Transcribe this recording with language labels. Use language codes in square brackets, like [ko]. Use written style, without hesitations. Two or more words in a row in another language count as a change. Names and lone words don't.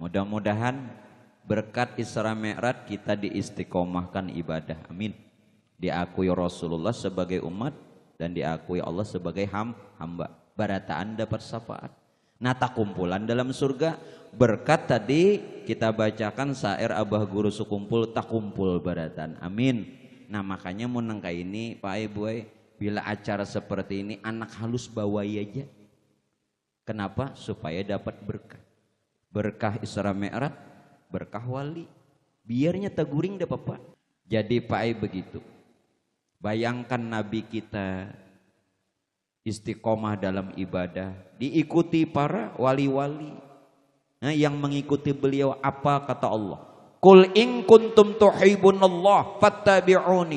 [id] Mudah-mudahan berkat Isra Mi'raj kita diistiqomahkan ibadah. Amin. Diakui Rasulullah sebagai umat dan diakui Allah sebagai hamba. [bjn] Barataan dapat syafaat. Nata kumpulan dalam surga. [id] Berkat tadi kita bacakan syair Abah Guru Sukumpul, tak kumpul barataan. Amin. [bjn] Nah makanya mau nangka ini Pak Ibu, bila acara seperti ini anak halus bawai aja. Kenapa? Supaya dapat berkah. Berkah Isra Mi'raj, berkah wali. Biarnya taguring dah Bapak. [id] Jadi Pak Ai begitu. Bayangkan Nabi kita istiqomah dalam ibadah, diikuti para wali-wali. Nah, yang mengikuti beliau apa kata Allah? [ar] قل إن كنتم تحبون الله فاتبعوني.